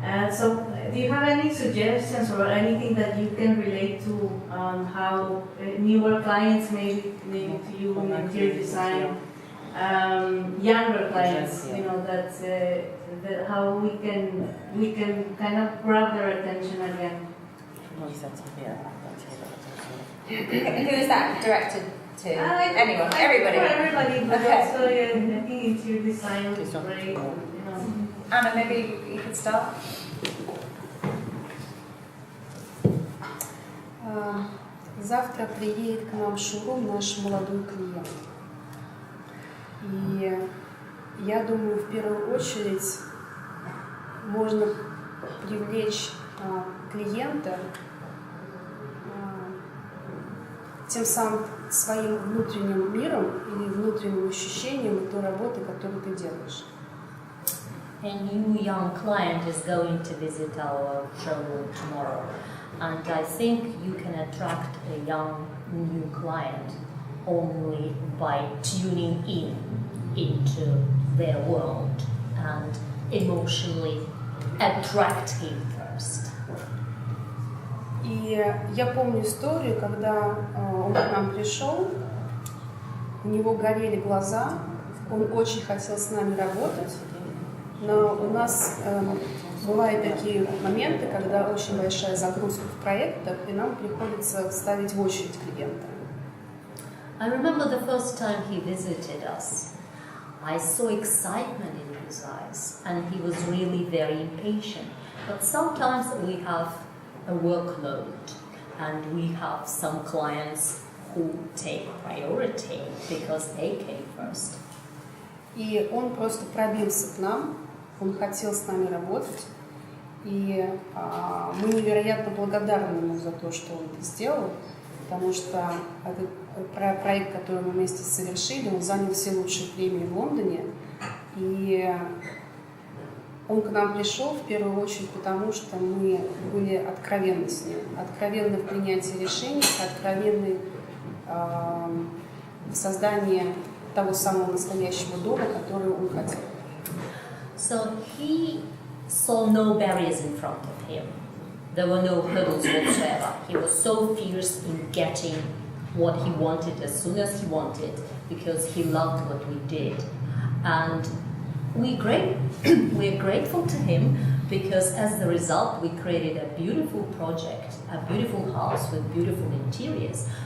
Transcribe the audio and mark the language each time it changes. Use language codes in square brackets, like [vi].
[en] So do you have any suggestions or anything that you can relate to how newer clients, maybe to you in interior design, younger clients, you know, that how we can kind of grab their attention again? Who is that directed to? Anyone? Everybody? Everybody, but Okay. also I think interior design is great. You know. Anna, maybe you could start. [ru] Завтра приедет к нам в шоурум наш молодой клиент. И я думаю, в первую очередь можно привлечь клиента тем самым своим внутренним миром или внутренним ощущением той работы, которую ты делаешь. [en] A new young client is going to visit our showroom tomorrow, and I think you can attract a young new client only by tuning into their world and emotionally attract him first. [ru] И я помню историю, когда он к нам пришел, у него горели глаза, он очень хотел с нами работать, но у нас бывают такие моменты, когда очень большая загрузка в проектах, и нам приходится ставить в очередь клиента. [en] I remember the first time he visited us. I saw excitement in his eyes, and he was really very impatient. But sometimes we have a workload, and we have some clients who take priority because they came first. [ru] И он просто пробился к нам, он хотел с нами работать, И мы невероятно благодарны ему за то, что он это сделал, потому что этот проект, который мы вместе совершили, он занял все лучшие премии в Лондоне. И он к нам пришел в первую очередь потому, что мы были откровенны с ним, откровенны в принятии решений, откровенны в создании того самого настоящего дома, который он хотел. [en] So he saw no barriers in front of him. There were no hurdles whatsoever. He was so fierce in getting what he wanted as soon as he wanted because he loved what we did. And we're grateful to him because as the result we created a beautiful project, a beautiful house with beautiful interiors.